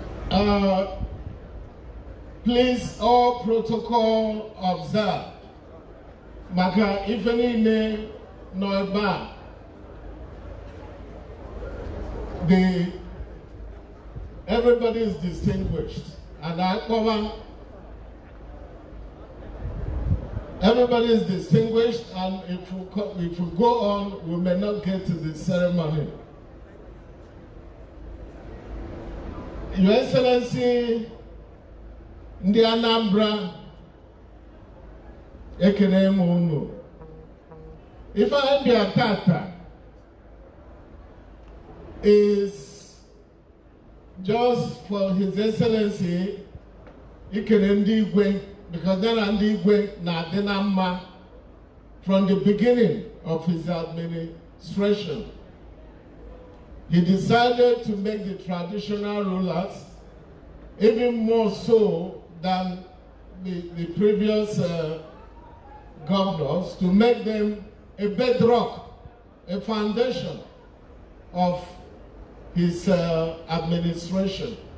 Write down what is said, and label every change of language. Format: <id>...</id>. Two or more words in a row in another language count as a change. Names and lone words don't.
<en>Uh, please, all protocol observe.</en> <ig>Maka ife niile nọ ebe a.</ig> <en>The, everybody is distinguished. And I cover, everybody is distinguished, and if we co-, if we go on, we may not get to the ceremony. Your Excellency,</en> <ig>ndị Anambra, ekene m unu. Ife anyị bịa tata</ig> <en>is just for His Excellency</en> <ig>ikene ndị igwe,</ig> <en>because there are</en> <ig>ndị igwe na-adị na mma</ig> <en>from the beginning of his administration. He decided to make the traditional rulers, even more so than the, the previous, uh, governors, to make them a bedrock, a foundation of his, uh, administration.</en>